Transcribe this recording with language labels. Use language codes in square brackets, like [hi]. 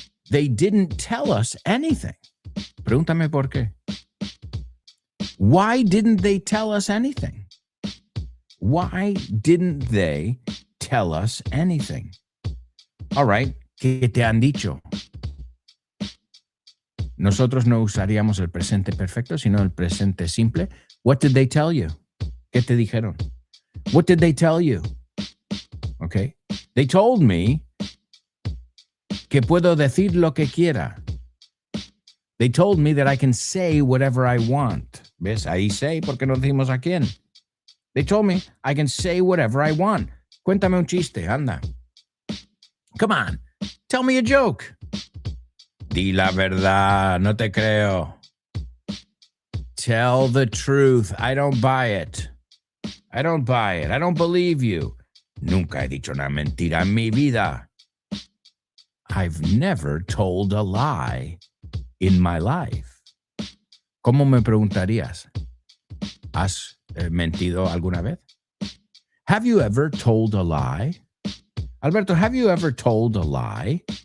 [en] They didn't tell us anything. [es] Pregúntame por qué. [en] Why didn't they tell us anything? Why didn't they tell us anything? All right, [es] ¿qué te han dicho? Nosotros no usaríamos el presente perfecto, sino el presente simple. [en] What did they tell you? [es] ¿Qué te dijeron? [en] What did they tell you? Okay. They told me [es] que puedo decir lo que quiera. [en] They told me that I can say whatever I want. [es] ¿Ves? Ahí say, porque no decimos a quién. [en] They told me I can say whatever I want. [es] Cuéntame un chiste, anda. [en] Come on, tell me a joke. [es] Di la verdad, no te creo. [en] Tell the truth, I don't buy it. I don't buy it, I don't believe you. [es] Nunca he dicho una mentira en mi vida. [en] I've never told a lie in my life. [es] ¿Cómo me preguntarías? ¿Has mentido alguna vez? [en] Have you ever told a lie? Alberto, have you ever told a lie?